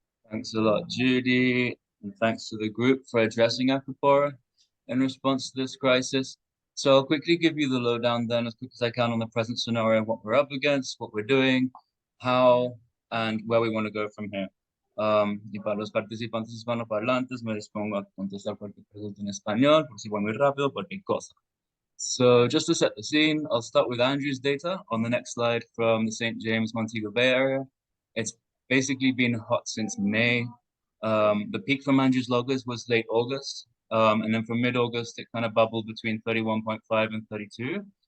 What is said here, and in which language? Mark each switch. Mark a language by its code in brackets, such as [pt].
[en] Thanks a lot, Judy, and thanks to the group for addressing Acropora in response to this crisis. So I'll quickly give you the lowdown then as quick as I can on the present scenario, what we're up against, what we're doing, how, and where we want to go from here. [es] Y para los participantes hispanoparlantes me dispongo a contestar cualquier pregunta en español, por si voy muy rápido, cualquier cosa. [en] So just to set the scene, I'll start with Andrew's data on the next slide from the St. James Montego Bay area. It's basically been hot since May. The peak from Andrew's loggers was late August. And then from mid-August, it kind of bubbled between 31.5 and 32.